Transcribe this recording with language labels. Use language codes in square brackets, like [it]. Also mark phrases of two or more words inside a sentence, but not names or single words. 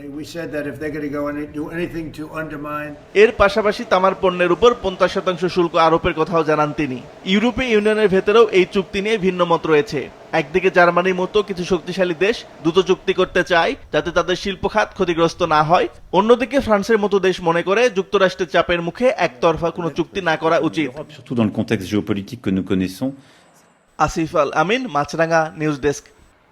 [bn] এর পাশাপাশি তামার পণ্যের উপর 50% শুল্ক আরোপের কথাও জানান তিনি। ইউরোপীয় ইউনিয়নের ভেতরেও এই চুক্তি নিয়ে ভিন্ন মত রয়েছে। একদিকে জার্মানির মতো কিছু শক্তিশালী দেশ দ্রুত চুক্তি করতে চায় যাতে তাদের শিল্প খাত ক্ষতিগ্রস্ত না হয়। অন্যদিকে ফ্রান্সের মতো দেশ মনে করে যুক্তরাষ্ট্রের চাপের মুখে একতরফা কোনো চুক্তি না করা উচিত। [fr] Surtout dans le contexte géopolitique que nous connaissons. [bn] আসিফ আল আমিন, মাছরাঙা নিউজ ডেস্ক।